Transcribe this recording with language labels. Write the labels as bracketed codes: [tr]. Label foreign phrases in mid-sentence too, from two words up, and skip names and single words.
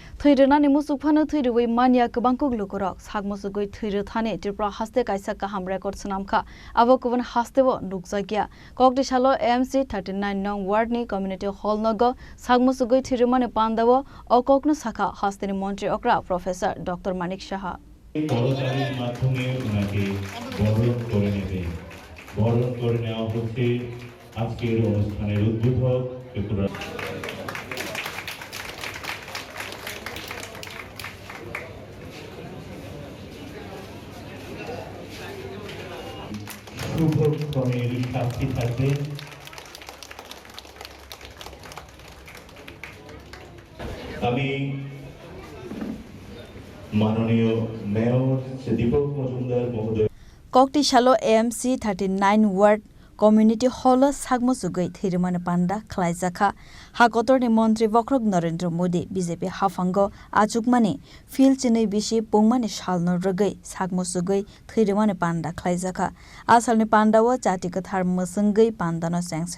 [trp] थैरनानै मुसुकफानो थैरुबै मानिया गोबां कुगलुकरक सागमुसुगै थैरो थाने त्रिपुरा हास्ते काइसा काहाम रेकर्ड सनामखा आबो गुबुन हास्तेबो नुकजागिया ककटिसालो एमसी 39 नং वार्डनि कम्युनिटी हल नग सागमुसुगै थैरुमाने पान्दावो अककनु साखा हास्तेनि मन्त्री अक्रा प्रोफेसर डॉक्टर मानिक साहा [bn] করতালির মাধ্যমে ওনাকে বরণ করে নেওয়া হচ্ছে আজকের অনুষ্ঠানের উদ্বোধক ত্রিপুরা শুভক্ষণের সাক্ষী থাকবে আমি মাননীয় মেয়র শ্রী দীপক মজুমদার মহোদয় [trp] ककटिसालो एमसी 39 वार्ड कम्युनिटी हल सागमुसुगै थैरुमाने पान्दा खलाइजाखा हाकतरनि मन्त्री वक्रक नरेन्द्र मोदी बीजेपी हाफांग आचुकमाने फिल चिनै बिसि पुंमाने सालनो रगै सागमुसुगै थैरुमाने पान्दा खलाइजाखा आसालनि पान्दाव जाति कथार मसंगै पान्दानो सेंसै